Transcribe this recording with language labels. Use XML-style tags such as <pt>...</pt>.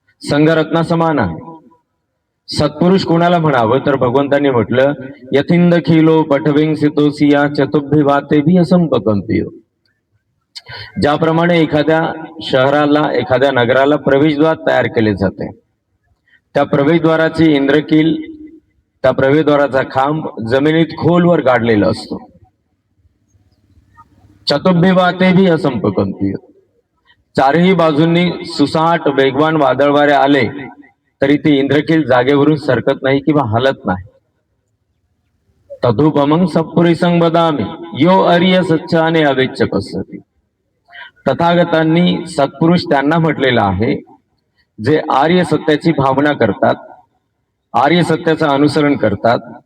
<mr>संघरत्ना समान आहे. सत्पुरुष कोणाला म्हणावं तर भगवंतांनी म्हटलं,</mr> <pi>यथिंद खिलो पठविंसितोसिया चतुर्भिवाते भी असंपकंपियो.</pi> <mr>ज्याप्रमाणे एखाद्या शहराला, एखाद्या नगराला प्रवेशद्वार तयार केले जाते, त्या प्रवेशद्वाराची इंद्रकील, त्या प्रवेशद्वाराचा खांब जमिनीत खोलवर गाडलेला असतो.</mr> <pi>चतुर्भिवाते भी असंपकंपियो.</pi> <mr>चारही बाजूंनी सुसाट वेगवान वादळ वारे आले तरी ती इंद्रकील जागेवरून सरकत नाही किंवा हलत नाही.</mr> <pi>तदुपमं सत्पुरुषं वदामि यो अर्य सच्चाने अवेच्च पश्यति.</pi> <mr>तथागतांनी सत्पुरुष त्यांना म्हटलेलं आहे जे आर्य सत्याची भावना करतात, आर्य सत्याचं अनुसरण करतात.</mr>